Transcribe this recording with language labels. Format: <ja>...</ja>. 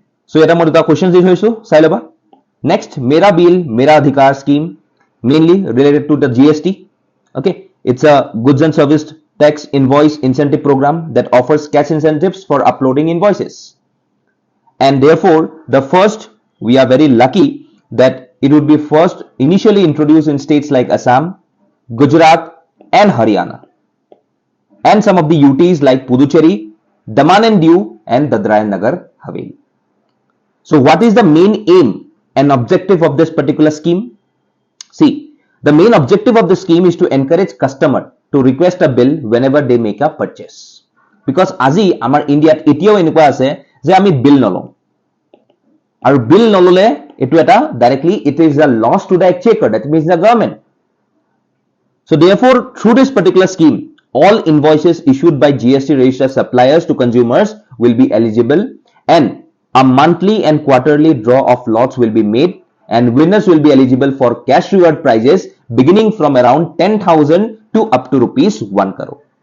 <as>So এটা মই দুটা কোৱেশ্চন দি থৈছো চাই লবা</as> <en>Next Mera Bill Mera Adhikar scheme mainly related to the GST okay it's a goods and service tax invoice incentive program that offers cash incentives for uploading invoices and therefore the first we are very lucky that it would be first initially introduced in states like Assam, Gujarat and Haryana and some of the UTs like Puducherry, Daman and Diu and Dadra and Nagar Haveli. So what is the main aim and objective of this particular scheme? See, the main objective of the scheme is to encourage customer to request a bill whenever they make a purchase.</en> <as>Because আজি আমাৰ ইন্ডিয়াত এতিয়াও এনেকুৱা আছে যে আমি বিল নলওঁ আৰু বিল নললে এটো এটা</as> <en>directly it is a loss to the exchequer, that means the government. So therefore through this particular scheme all invoices issued by GST registered suppliers to consumers will be eligible and a monthly and quarterly draw of lots will be made and winners will be eligible for cash reward prizes beginning from around 10,000 to up to rupees 1 crore.</en>